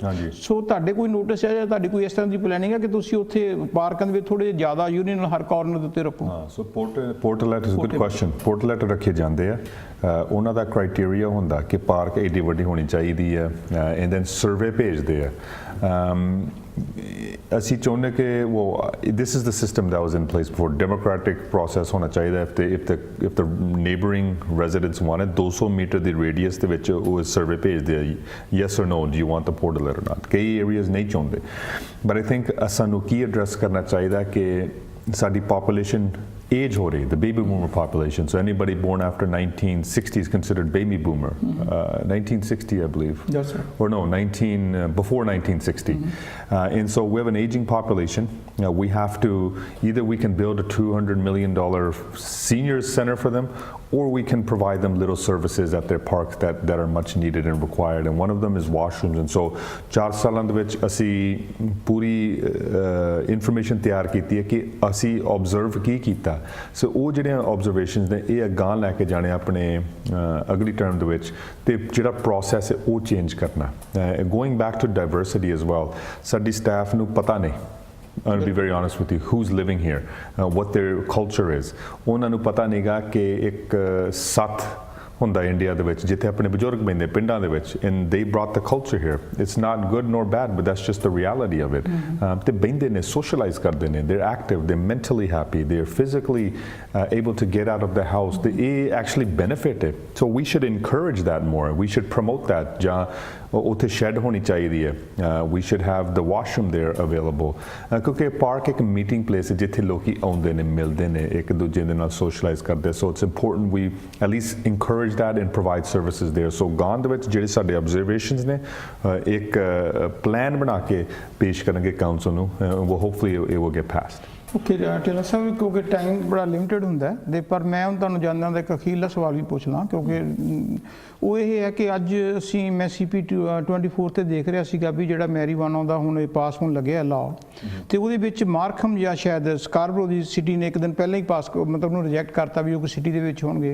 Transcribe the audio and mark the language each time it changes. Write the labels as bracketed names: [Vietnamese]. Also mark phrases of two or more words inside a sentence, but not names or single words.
[Punjabi] ਸੋ ਤੁਹਾਡੇ ਕੋਈ ਨੋਟਿਸ ਹੈ ਜਾਂ ਤੁਹਾਡੀ ਕੋਈ ਇਸ ਤਰ੍ਹਾਂ ਦੀ ਪਲੈਨਿੰਗ ਹੈ ਕਿ ਤੁਸੀਂ ਉੱਥੇ ਪਾਰਕਾਂ ਦੇ ਵਿੱਚ ਥੋੜ੍ਹੇ ਜ਼ਿਆਦਾ ਯੂਰੀਨਲ ਹਰ ਕਾਰਨਰ ਦੇ ਉੱਤੇ ਰੱਖੋ? [English] ਹਾਂ, so portlet is good question. [Punjabi] ਪੋਰਟਲੈਟ ਰੱਖੇ ਜਾਂਦੇ ਆ, ਉਹਨਾਂ ਦਾ ਕ੍ਰਾਈਟੇਰੀਆ ਹੁੰਦਾ ਕਿ ਪਾਰਕ ਏਡੀ ਵੱਡੀ ਹੋਣੀ ਚਾਹੀਦੀ ਹੈ, [English] and then survey [Punjabi] ਭੇਜਦੇ ਆ। ਅਸੀਂ ਚਾਹੁੰਦੇ ਕਿ [English] this is the system that was in place before, democratic process [Punjabi] ਹੋਣਾ ਚਾਹੀਦਾ। [English] if the neighboring residents wanted [Punjabi] 200 ਮੀਟਰ ਦੀ radius ਦੇ ਵਿੱਚ ਉਹ ਸਰਵੇ ਭੇਜਦੇ ਆ, [English] yes or no, do you want the portal or not। [Punjabi] ਕਈ areas ਨਹੀਂ ਚਾਹੁੰਦੇ, [English] but I think [Punjabi] ਸਾਨੂੰ ਕੀ ਐਡਰੈਸ ਕਰਨਾ ਚਾਹੀਦਾ ਕਿ ਸਾਡੀ [English] population age [Punjabi] ਹੋ ਰਹੀ, [English] the baby boomer population. So anybody born after 1960 is considered baby boomer. 1960, I believe. Yes, sir. Or no, before 1960. And so we have an aging population. We have to, either we can build a $200 million seniors center for them, or we can provide them little services at their parks that are much needed and required. And one of them is washrooms. And so [Punjabi] 4 ਸਾਲਾਂ ਦੇ ਵਿੱਚ ਅਸੀਂ ਪੂਰੀ ਇਨਫੋਰਮੇਸ਼ਨ ਤਿਆਰ ਕੀਤੀ ਹੈ ਕਿ ਅਸੀਂ ਆਬਜ਼ਰਵ ਕੀ ਕੀਤਾ। ਸੋ ਉਹ ਜਿਹੜੀਆਂ ਆਬਜ਼ਰਵੇਸ਼ਨਸ ਨੇ ਇਹ ਅਗਾਂਹ ਲੈ ਕੇ ਜਾਣੇ ਆਪਣੇ ਅਗਲੀ ਟਰਮ ਦੇ ਵਿੱਚ, ਤੇ ਜਿਹੜਾ ਪ੍ਰੋਸੈਸ ਹੈ ਉਹ ਚੇਂਜ ਕਰਨਾ। [English] going back to diversity as well, [Punjabi] ਸਾਡੀ ਸਟਾਫ ਨੂੰ ਪਤਾ ਨਹੀਂ, [English] I'll be very honest with you, who's living here, what their culture is. [Punjabi] ਉਹਨਾਂ ਨੂੰ ਪਤਾ ਨਹੀਂਗਾ ਕਿ ਇੱਕ ਸੱਤ ਹੁੰਦਾ ਇੰਡੀਆ ਦੇ ਵਿੱਚ ਜਿੱਥੇ ਆਪਣੇ ਬਜ਼ੁਰਗ ਬੈਠਦੇ ਪਿੰਡਾਂ ਦੇ ਵਿੱਚ, [English] and they brought the culture here. It's not good nor bad, but that's just the reality of it. [Punjabi] ਤੇ ਬੈਠਦੇ ਨੇ, socialize ਕਰਦੇ ਨੇ, [English] they're active, they're mentally happy, they're physically able to get out of the house. They actually benefit it. So we should encourage that more. We should promote that. [Punjabi] ਜਾਂ ਉੱਥੇ ਸ਼ੈੱਡ ਹੋਣੀ ਚਾਹੀਦੀ ਹੈ। [English] We should have the washroom there available. [Punjabi] ਕਿਉਂਕਿ ਪਾਰਕ ਇੱਕ [English] meeting place [Punjabi] ਹੈ ਜਿੱਥੇ ਲੋਕੀ ਆਉਂਦੇ ਨੇ, ਮਿਲਦੇ ਨੇ, ਇੱਕ ਦੂਜੇ ਦੇ ਨਾਲ socialize ਕਰਦੇ। [English] So it's important we at least encourage that and provide services there. [Punjabi] So ਗਾਂ ਦੇ ਵਿੱਚ ਜਿਹੜੇ ਸਾਡੇ observations ਨੇ ਇੱਕ ਪਲਾਨ ਬਣਾ ਕੇ ਪੇਸ਼ ਕਰਾਂਗੇ ਕਾਉਂਸਲ ਨੂੰ, [English] hopefully it will get passed. [Punjabi] ਓਕੇ ਟੇਲਰ ਸਾਹਿਬ, ਕਿਉਂਕਿ ਟਾਈਮ ਬੜਾ ਲਿਮਿਟਡ ਹੁੰਦਾ ਤੇ ਪਰ ਮੈਂ ਹੁਣ ਤੁਹਾਨੂੰ ਜਾਣਦਾ ਦਾ ਇੱਕ ਅਖੀਰਲਾ ਸਵਾਲ ਵੀ ਪੁੱਛ ਲਾਂ, ਕਿਉਂਕਿ ਉਹ ਇਹ ਹੈ ਕਿ ਅੱਜ ਮੈਂ CP 24 ਤੇ ਦੇਖ ਰਿਹਾ ਸੀਗਾ ਵੀ ਜਿਹੜਾ ਮੈਰੀਵਾਨਾ ਦਾ ਹੁਣ ਇਹ ਪਾਸ ਹੋਣ ਲੱਗਿਆ ਲਾਅ, ਤੇ ਉਹਦੇ ਵਿੱਚ ਮਾਰਖਮ ਜਾਂ ਸ਼ਾਇਦ ਸਕਾਰਬਰੋ ਦੀ ਸਿਟੀ ਨੇ ਇੱਕ ਦਿਨ ਪਹਿਲਾਂ ਹੀ ਪਾਸ ਮਤਲਬ ਉਹਨੂੰ ਰਿਜੈਕਟ ਕਰਤਾ ਵੀ ਉਹ ਸਿਟੀ ਦੇ ਵਿੱਚ ਹੋਣਗੇ।